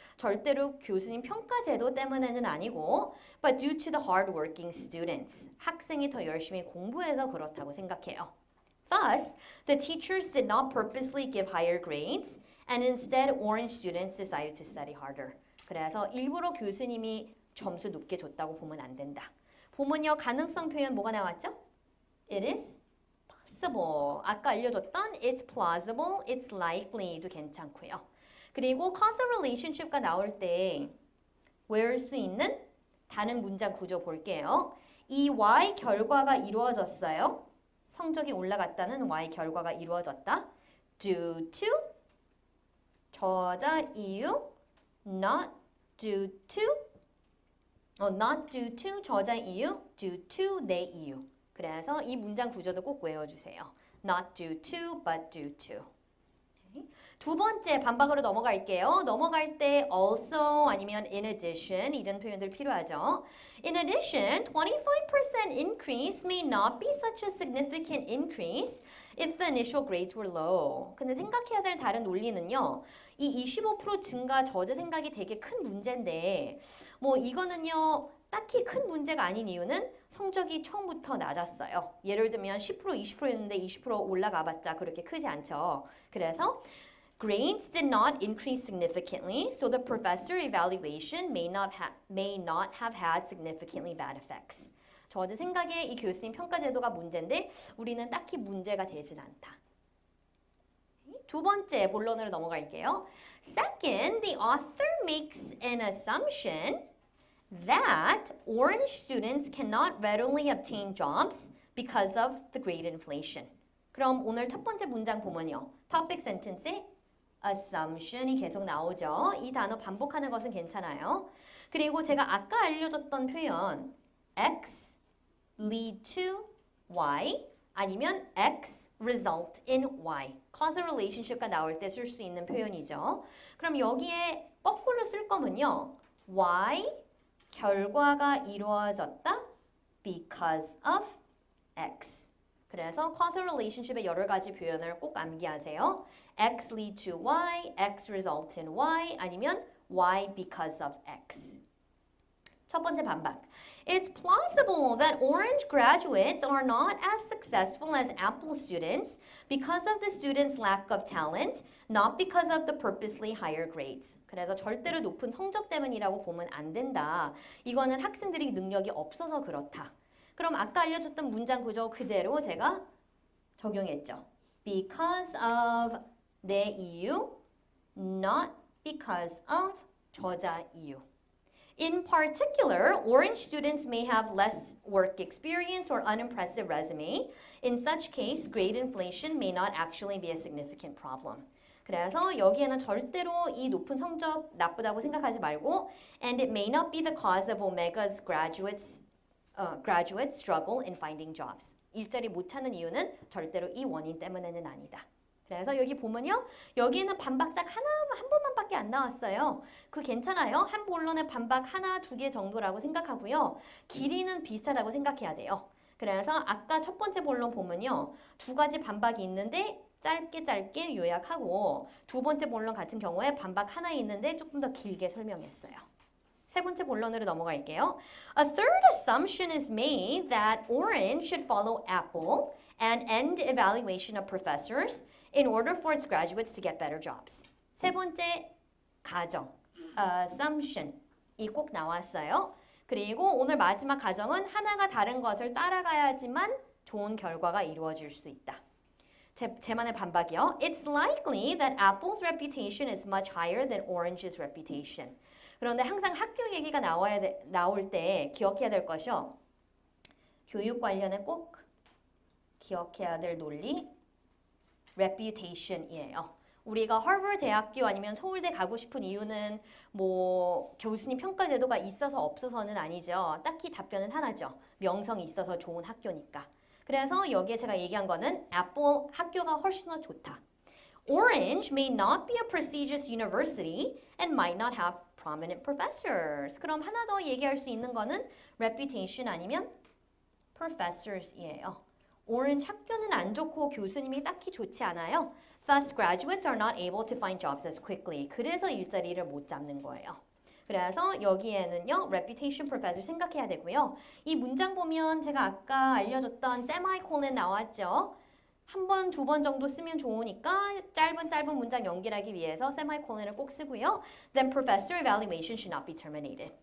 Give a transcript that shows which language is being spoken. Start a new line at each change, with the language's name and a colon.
Korean: 절대로 교수님 평가 제도 때문에는 아니고
English: but due to the hard-working students.
Korean: 학생이 더 열심히 공부해서 그렇다고 생각해요.
English: Thus, the teachers did not purposely give higher grades and instead orange students decided to study harder.
Korean: 그래서 일부러 교수님이 점수 높게 줬다고 보면 안 된다. 보면요, 가능성 표현 뭐가 나왔죠?
English: It is possible.
Korean: 아까 알려줬던
English: it's plausible, it's likely
Korean: 도 괜찮고요. 그리고 causal relationship가 나올 때 외울 수 있는 다른 문장 구조 볼게요. 이 Y 결과가 이루어졌어요. 성적이 올라갔다는 Y 결과가 이루어졌다.
English: Due to
Korean: 저자 이유
English: not due to not due to 저자 이유 due to
Korean: 내 이유. 그래서 이 문장 구조도 꼭 외워주세요.
English: Not due to but due to.
Korean: 두 번째 반박으로 넘어갈게요. 넘어갈 때 also 아니면 in addition 이런 표현들 필요하죠.
English: In addition, 25% increase may not be such a significant increase if the initial grades were low.
Korean: 근데 생각해야 될 다른 논리는요. 이 25% 증가 저자 생각이 되게 큰 문제인데 뭐 이거는요. 딱히 큰 문제가 아닌 이유는 성적이 처음부터 낮았어요. 예를 들면 10% 20%였는데 20% 올라가봤자 그렇게 크지 않죠.
English: 그래서 grades did not increase significantly, so the professor evaluation may not have had significantly bad effects.
Korean: 저자 생각에 이 교수님 평가 제도가 문제인데 우리는 딱히 문제가 되진 않다. 두 번째 본론으로 넘어갈게요.
English: Second, the author makes an assumption that orange students cannot readily obtain jobs because of the grade inflation.
Korean: 그럼 오늘 첫 번째 문장 보면요. topic sentence에 assumption이 계속 나오죠. 이 단어 반복하는 것은 괜찮아요. 그리고 제가 아까 알려줬던 표현
English: X lead to Y
Korean: 아니면
English: X result in Y.
Korean: causal relationship가 나올 때 쓸 수 있는 표현이죠. 그럼 여기에 거꾸로 쓸 거면요. Y 결과가 이루어졌다
English: because of X.
Korean: 그래서 causal relationship의 여러 가지 표현을 꼭 암기하세요.
English: X lead to Y, X result in Y, 아니면 Y because of X.
Korean: 첫 번째 반박.
English: It's plausible that Orange graduates are not as successful as Apple students because of the students' lack of talent, not because of the purposely higher grades.
Korean: 그래서 절대로 높은 성적 때문이라고 보면 안 된다. 이거는 학생들이 능력이 없어서 그렇다. 그럼 아까 알려줬던 문장 구조 그대로 제가 적용했죠.
English: Because of
Korean: 내 이유,
English: not because of
Korean: 저자 이유.
English: In particular, Orange students may have less work experience or unimpressive resume. In such case, grade inflation may not actually be a significant problem.
Korean: 그래서 여기에는 절대로 이 높은 성적 나쁘다고 생각하지 말고
English: and it may not be the cause of Omega's graduates struggle in finding jobs.
Korean: 일자리 못 찾는 이유는 절대로 이 원인 때문에는 아니다. 그래서 여기 보면요. 여기에는 반박 딱 한 번만밖에 안 나왔어요. 그 괜찮아요. 한 본론에 반박 하나, 두 개 정도라고 생각하고요. 길이는 비슷하다고 생각해야 돼요. 그래서 아까 첫 번째 본론 보면요. 두 가지 반박이 있는데 짧게 요약하고 두 번째 본론 같은 경우에 반박 하나 있는데 조금 더 길게 설명했어요. 세 번째 본론으로 넘어갈게요.
English: A third assumption is made that Orange should follow Apple and end evaluation of professors in order for its graduates to get better jobs.
Korean: 세 번째 가정, assumption 이 꼭 나왔어요. 그리고 오늘 마지막 가정은 하나가 다른 것을 따라가야지만 좋은 결과가 이루어질 수 있다. 제만의 반박이요.
English: It's likely that Apple's reputation is much higher than Orange's reputation.
Korean: 그런데 항상 학교 얘기가 나올 때 기억해야 될 것이요. 교육 관련해 꼭 기억해야 될 논리 reputation이에요. 우리가 하버드 대학교 아니면 서울대 가고 싶은 이유는 뭐 교수님 평가 제도가 있어서 없어서는 아니죠. 딱히 답변은 하나죠. 명성이 있어서 좋은 학교니까. 그래서 여기에 제가 얘기한 거는 애플 학교가 훨씬 더 좋다.
English: Orange may not be a prestigious university and might not have prominent professors.
Korean: 그럼 하나 더 얘기할 수 있는 거는 reputation 아니면 professors이에요. Orange 학교는 안 좋고 교수님이 딱히 좋지 않아요.
English: Thus, graduates are not able to find jobs as quickly.
Korean: 그래서 일자리를 못 잡는 거예요. 그래서 여기에는요, reputation professor 생각해야 되고요. 이 문장 보면 제가 아까 알려줬던 semicolon 나왔죠. 한 번, 두 번 정도 쓰면 좋으니까 짧은 문장 연결하기 위해서 semicolon을 꼭 쓰고요.
English: Then professor evaluation should not be terminated.